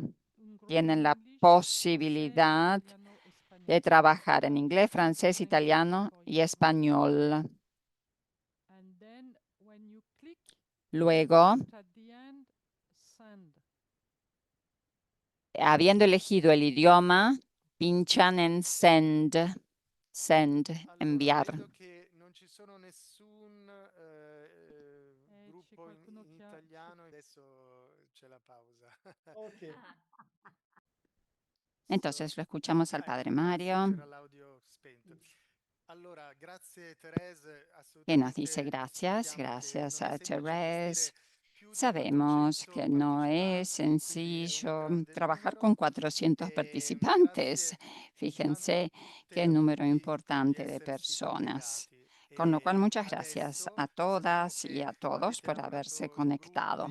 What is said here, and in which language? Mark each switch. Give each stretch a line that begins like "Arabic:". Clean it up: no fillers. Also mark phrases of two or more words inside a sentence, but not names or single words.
Spanish: Tienen la posibilidad de trabajar en inglés, francés, italiano y español. Luego, habiendo elegido el idioma, pinchan en send, enviar.
Italian: Vedo che non ci sono nessun gruppo in italiano, adesso c'è la pausa. Ok.
Spanish: Entonces lo escuchamos al padre Mario,
Italian: C'era l'audio spento. Allora, grazie Thérèse,
Spanish: que nos dice
Italian: assolutamente
Spanish: gracias,
Italian: vediamo che
Spanish: gracias
Italian: non è
Spanish: a
Italian: semplice
Spanish: Therese.
Italian: gestire
Spanish: Sabemos que no es sencillo trabajar con 400 participantes. Fíjense qué número importante de personas. Con lo cual, muchas gracias a todas y a todos por haberse conectado.